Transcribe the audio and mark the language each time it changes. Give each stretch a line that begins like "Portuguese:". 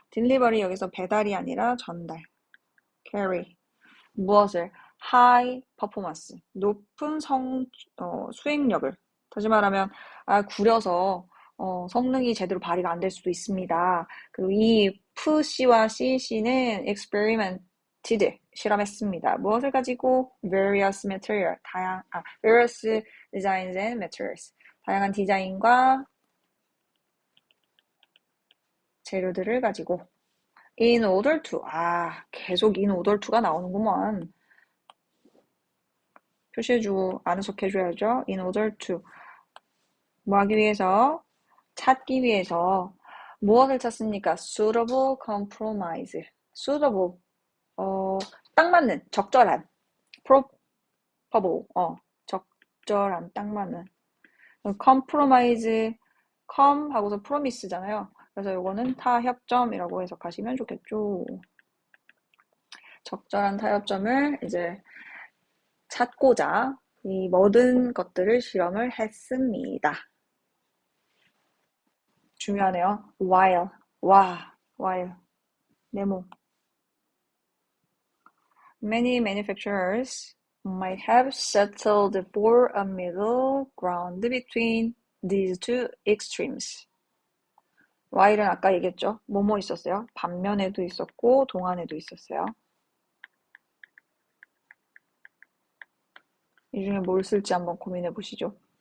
Korean: delivery 여기서 배달이 아니라 전달. carry, 무엇을? high performance, 높은 수행력을. 다시 말하면, 구려서 성능이 제대로 발휘가 안 될 수도 있습니다. 그리고 이 C와 CC는 experimented, 실험했습니다. 무엇을 가지고?
English: various material, various designs and materials,
Korean: 다양한 디자인과 재료들을 가지고
English: in order to,
Korean: 계속
English: in order to
Korean: 가 나오는구먼. 표시해주고 아는 척 해줘야죠.
English: in order to,
Korean: 뭐 하기 위해서? 찾기 위해서 무엇을 찾습니까? suitable compromise. suitable, 딱 맞는, 적절한. probable, 적절한, 딱 맞는. compromise, com 하고서 promise잖아요. 그래서 이거는 타협점이라고 해석하시면 좋겠죠. 적절한 타협점을 이제 찾고자 이 모든 것들을 실험을 했습니다. 중요하네요. while, while, 네모.
English: Many manufacturers might have settled for a middle ground between these two extremes.
Korean: while은 아까 얘기했죠. 뭐뭐 있었어요? 반면에도 있었고 동안에도 있었어요. 이 중에 뭘 쓸지 한번 고민해 보시죠.